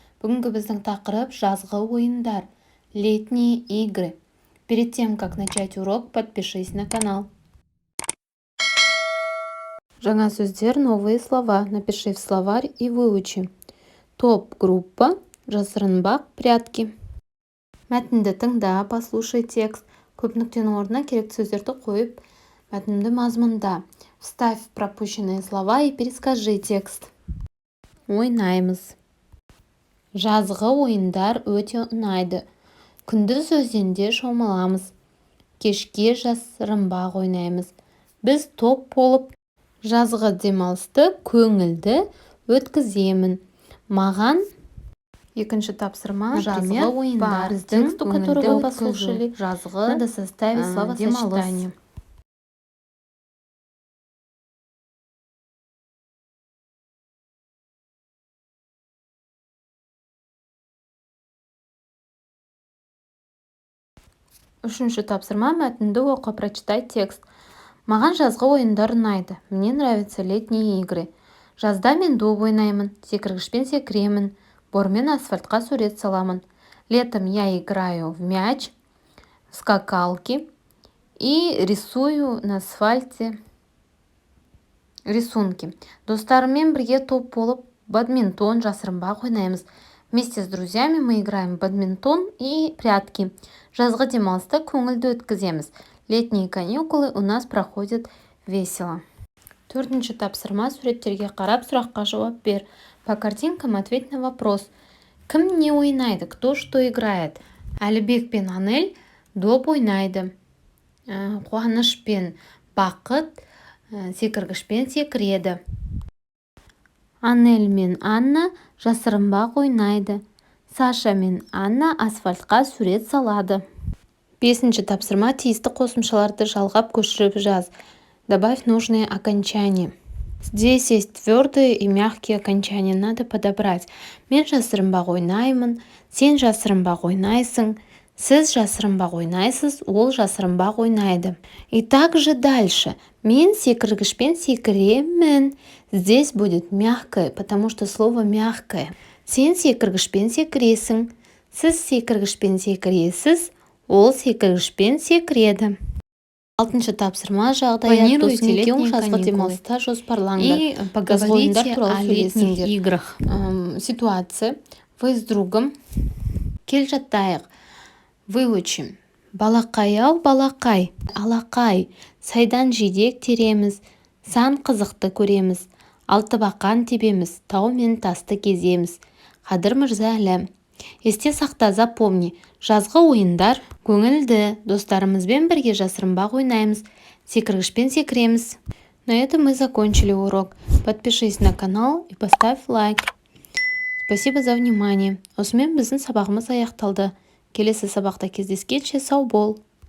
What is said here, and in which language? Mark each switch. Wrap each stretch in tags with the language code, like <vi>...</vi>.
<kk>Бүгінгі біздің тақырып жазғы ойындар.</kk> <ru>Летние игры. Перед тем, как начать урок, подпишись на канал.</ru> <kk>Жаңа сөздер,</kk> <ru>новые слова. Напиши в словарь и выучи.</ru> <kk>Топ, группа, жасырынбақ, прятки. Мәтінді тыңда,</kk> <ru>послушай текст.</ru> <kk>Көп нүктенің орнына керекті сөздерді қойып, мәтінді мазмұнда.</kk> <ru>Вставь пропущенные слова и перескажи текст.</ru> <kk>Ойнаймыз. Жазғы ойындар өте ұнайды. Күндіз өзенде шомыламыз. Кешке жасырынбақ ойнаймыз. Біз топ болып жазғы демалысты көңілді өткіземін. Маған екінші тапсырма жазғы ойындар.</kk> <ru>Тексту, который вы послушали, жазғы надо составить словосочетание.</ru> <kk>Үшінші тапсырма мәтінді оқы,</kk> <ru>прочитай текст.</ru> <kk>Маған жазғы ойындар ұнайды.</kk> <ru>Мне нравятся летние игры.</ru> <kk>Жазда мен доп ойнаймын, секіргішпен секіремін, бормен асфальтқа сурет саламын.</kk> <ru>Летом я играю в мяч, в скакалки и рисую на асфальте рисунки.</ru> <kk>Достарыммен бірге топ болып бадминтон, жасырынбақ ойнаймыз.</kk> <ru>Вместе с друзьями мы играем в бадминтон и прятки.</ru> <kk>Жазғы демалысты көңілді өткіземіз.</kk> <ru>Летние каникулы у нас проходят весело.</ru> <kk>Төртінші тапсырма, суреттерге қарап сұраққа жауап бер.</kk> <ru>По картинкам ответь на вопрос.</ru> <kk>Кім не ойнайды?</kk> <ru>Кто что играет?</ru> <kk>Әлібек пен Анель доп ойнайды. Қуаныш пен Бақыт секіргішпен секіреді. Анель мен Анна жасырынбақ ойнайды. Саша мен Анна асфальтқа сурет салады. Бесінші тапсырма, тиісті қосымшаларды жалғап көшіріп жаз.</kk> <ru>Добавь нужные окончания. Здесь есть твердые и мягкие окончания, надо подобрать.</ru> <kk>Мен жасырынбақ ойнаймын, сен жасырынбақ ойнайсың, сіз жасырынбақ ойнайсыз, ол жасырынбақ ойнайды.</kk> <ru>И также дальше.</ru> <kk>Мен секіргішпен секіремін.</kk> <ru>Здесь будет мягкое, потому что слово мягкое.</ru> <kk>Сен секіргішпен секіресің, сіз секіргішпен секіресіз, ол секіргішпен секіреді. Алтыншы тапсырма, жағдай досын жазғы демалыста жоспарлаңдар.</kk> <ru>И поговорите о летних играх. Ситуация. Вы с другом.</ru> <kk>Кел жаттайық.</kk> <ru>Выучим.</ru> <kk>Балақай-ау, балақай. Алақай. Сайдан жидек тереміз. Сан қызықты көреміз. Алтыбақан тебеміз. Тау мен тасты кеземіз. Қадыр мырза әлі. Есте сақта, запомни. Жазғы ойындар көңілді, достарымызбен бірге жасырынбақ ойнаймыз, секіргішпен секіреміз.</kk> <ru>На этом мы закончили урок. Подпишись на канал и поставь лайк. Спасибо за внимание.</ru> <kk>Осымен біздің сабағымыз аяқталды. Келесі сабақта кездескенше сау бол.</kk>